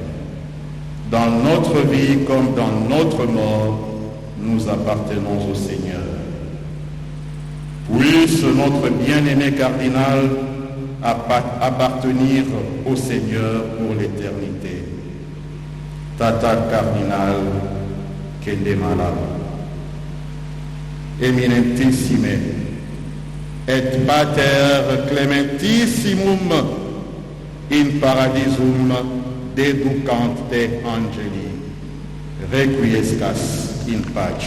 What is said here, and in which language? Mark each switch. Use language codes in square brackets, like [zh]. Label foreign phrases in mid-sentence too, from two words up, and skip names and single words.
[fr] Dans notre vie comme dans notre mort, nous appartenons au Seigneur. Puisse notre bien-aimé cardinal appartenir au Seigneur pour l'éternité. [la] Tata cardinal Kendemala, eminentissime et pater clementissimum in paradisum deducante angeli, requiescas in pace.